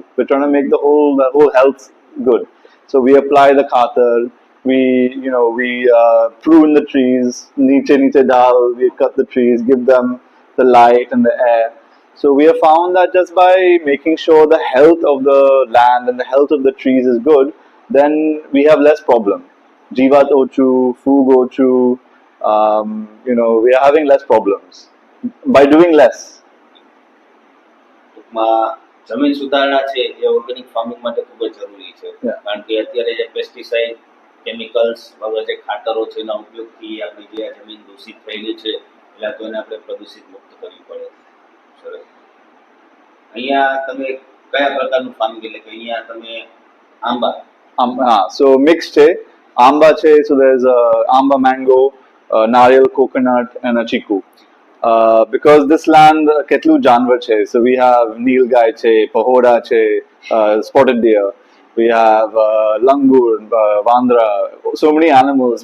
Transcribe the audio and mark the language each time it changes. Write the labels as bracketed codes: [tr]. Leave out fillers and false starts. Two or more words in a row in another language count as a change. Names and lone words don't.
[en] We're trying to make the whole health good. So we apply the khatar, we prune the trees, [gu] નીચે ડાળ, [en] we cut the trees, give them the light and the air. So we have found that just by making sure the health of the land and the health of the trees is good, then we have less problem. [gu] જીવાત ઓછું, ફૂગ ઓછું, [en] we are having less problems by doing less. [gu] ટૂંકમાં જમીન સુધારણા છે એ [en] organic farming [gu] માટે ખૂબ જ જરૂરી છે. [en] Yeah. [gu] કારણ કે અત્યારે જે પેસ્ટિસાઇડ, કેમિકલ્સ વગેરે જે ખાતરો છે એના ઉપયોગથી આપણી જે આ જમીન દૂષિત થયેલી છે એટલે તો એને આપણે પ્રદૂષિત મુક્ત કરવી પડે. સરસ. અહીંયા તમે કયા પ્રકારનું ફાર્મિંગ, એટલે કે અહીંયા તમે આંબા [en] So mixed hai. [gu] આંબા છે, [en] so there's amba mango, nariyal coconut and a chiku. Because this land [gu] કેટલું જાનવર છે, [en] so we have [gu] નીલગાય છે, પહોડા છે, [en] spotted deer, we have langur, vandra, so many animals.